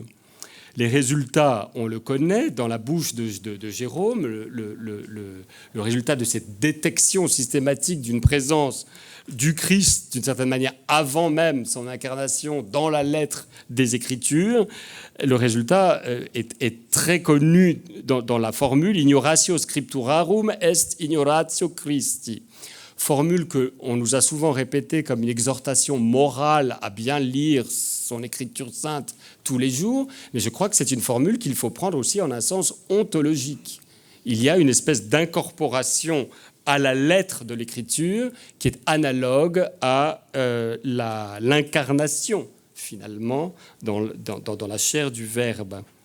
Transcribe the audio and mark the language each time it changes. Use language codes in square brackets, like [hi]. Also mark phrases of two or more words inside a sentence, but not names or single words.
[fr] Les résultats, on le connaît, dans la bouche de Jérôme, le résultat de cette détection systématique d'une présence du Christ, d'une certaine manière, avant même son incarnation dans la lettre des Écritures. Le résultat est très connu dans la formule « [la] ignoratio scripturarum est ignoratio Christi ». [fr] Formule qu'on nous a souvent répétée comme une exhortation morale à bien lire son écriture sainte tous les jours, mais je crois que c'est une formule qu'il faut prendre aussi en un sens ontologique. Il y a une espèce d'incorporation à la lettre de l'écriture qui est analogue à l'incarnation, finalement, dans la chair du Verbe.